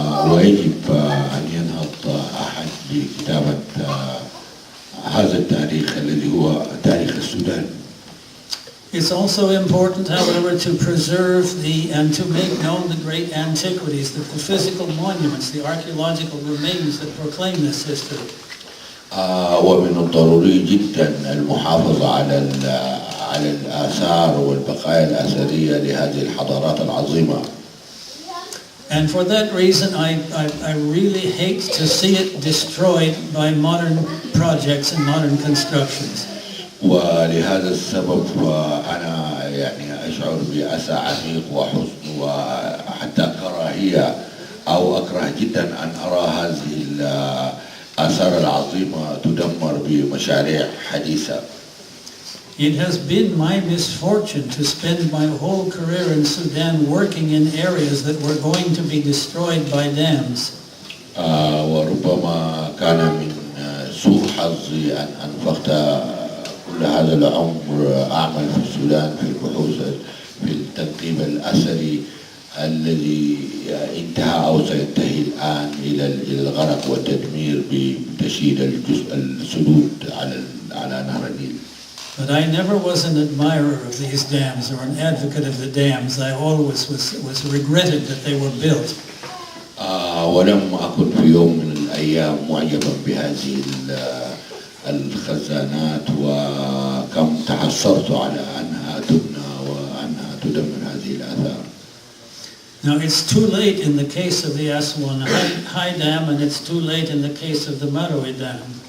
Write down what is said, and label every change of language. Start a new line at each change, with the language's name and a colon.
Arabic: ويجب أن ينهض أحد بكتابة هذا التاريخ الذي هو تاريخ السودان.
English: It's also important, however, to preserve and to make known the great antiquities, the physical monuments, the archaeological remains that proclaim this history.
Arabic: ومن الضروري جدا المحافظة على الآثار والبقايا الأثرية لهذه الحضارات العظيمة.
English: And for that reason, I really hate to see it destroyed by modern projects and modern constructions.
Arabic: ولهذا السبب أنا يعني أشعر بأسى عميق وحزن وحتى كراهية أو أكره جدا أن أرى هذه الآثار العظيمة تدمر بمشاريع حديثة.
English: It has been my misfortune to spend my whole career in Sudan working in areas that were going to be destroyed by dams.
Arabic: وربما كان من سوء حظي أن أنفقت كل هذا العمر أعمل في السودان في البحوث في التنقيب الأثري الذي انتهى أو سينتهي الآن إلى الغرق والتدمير بتشييد السدود على نهر النيل.
English: But I never was an admirer of these dams or an advocate of the dams. I always was regretted that they were built.
Arabic: ولم أكن في يوم من الأيام معجبا بهذه الخزانات وكم تحسرت على أنها تبنى وأنها تدمر هذه الآثار.
English: Now it's too late in the case of the Aswan High Dam and it's too late in the case of the Marawi Dam.